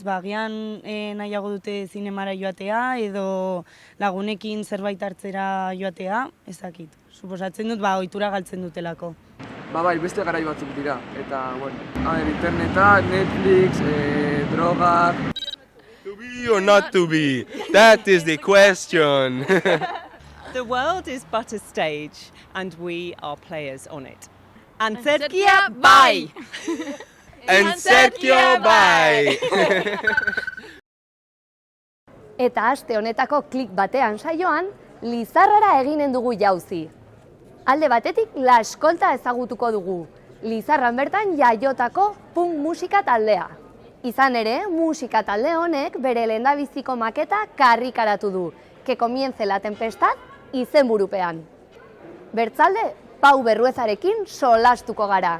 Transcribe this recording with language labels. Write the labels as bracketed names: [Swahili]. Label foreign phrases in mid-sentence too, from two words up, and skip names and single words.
[Basque] Agian nahiago dute zinemara joatea edo lagunekin zerbait hartzera joatea, ez dakit. Suposatzen dut, ohitura galtzen dutelako. Bai, beste garai batzuk dira, eta, interneta, Netflix, drogak... [English] To be or not to be? That is the question. The world is but a stage, and we are players on it. [Basque] Antzerkia, bai! Antzerkia, bai! Eta aste honetako klik batean saioan, Lizarrara eginen dugu jauzi. Alde batetik La Eskolta ezagutuko dugu, Lizarran bertan jaiotako punk musika taldea. Izan ere, musika talde honek bere lehendabiziko maketa karrikaratu du, Que comience la tempestad izenburupean. Bertzalde, Pau Berruezarekin solastuko gara.